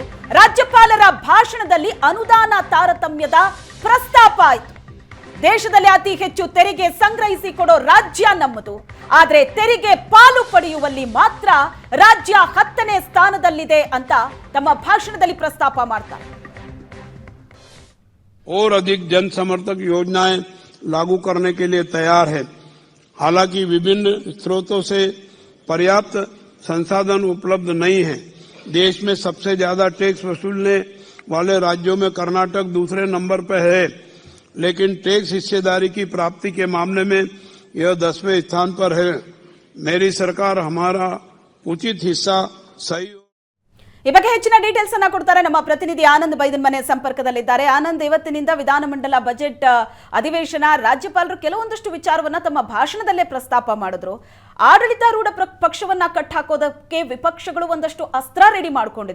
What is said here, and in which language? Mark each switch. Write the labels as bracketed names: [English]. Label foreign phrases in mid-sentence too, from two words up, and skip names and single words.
[Kannada] ರಾಜ್ಯಪಾಲರ ಭಾಷಣದಲ್ಲಿ ಅನುದಾನ ತಾರತಮ್ಯದ ಪ್ರಸ್ತಾಪ ಆಯಿತು. ದೇಶದಲ್ಲಿ ಅತಿ ಹೆಚ್ಚು ತೆರಿಗೆ ಸಂಗ್ರಹಿಸಿ ಕೊಡೋ ರಾಜ್ಯ ನಮ್ಮದು, ಆದರೆ ತೆರಿಗೆ ಪಾಲು ಪಡೆಯುವಲ್ಲಿ ಮಾತ್ರ ರಾಜ್ಯ 10ನೇ ಸ್ಥಾನದಲ್ಲಿದೆ ಅಂತ ತಮ್ಮ ಭಾಷಣದಲ್ಲಿ ಪ್ರಸ್ತಾಪ ಮಾಡ್ತಾರೆ. [Hindi] और अधिक जन समर्थक योजनाएं लागू करने के लिए तैयार है। हालांकि विभिन्न स्रोतों से पर्याप्त संसाधन उपलब्ध नहीं है। देश में सबसे ज्यादा टैक्स वसूलने वाले राज्यों में कर्नाटक दूसरे नंबर पर है, लेकिन टैक्स हिस्सेदारी की प्राप्ति के मामले में यह 10वें स्थान पर है। मेरी सरकार हमारा उचित हिस्सा सही। [Kannada] ಈ ಬಗ್ಗೆ ಹೆಚ್ಚಿನ ಡೀಟೇಲ್ಸ್ ಅನ್ನ ಕೊಡ್ತಾರೆ ನಮ್ಮ ಪ್ರತಿನಿಧಿ ಆನಂದ್ ಬೈದನ್ಮನೆ ಸಂಪರ್ಕದಲ್ಲಿದ್ದಾರೆ. ಆನಂದ್, ಇವತ್ತಿನಿಂದ ವಿಧಾನಮಂಡಲ ಬಜೆಟ್ ಅಧಿವೇಶನ, ರಾಜ್ಯಪಾಲರು ಕೆಲವೊಂದಷ್ಟು ವಿಚಾರವನ್ನ ತಮ್ಮ ಭಾಷಣದಲ್ಲೇ ಪ್ರಸ್ತಾಪ ಮಾಡಿದ್ರು. ಆಡಳಿತಾರೂಢ ಪಕ್ಷವನ್ನ ಕಟ್ಟಾಕೋದಕ್ಕೆ ವಿಪಕ್ಷಗಳು ಒಂದಷ್ಟು ಅಸ್ತ್ರ ರೆಡಿ ಮಾಡಿಕೊಂಡಿದೆ.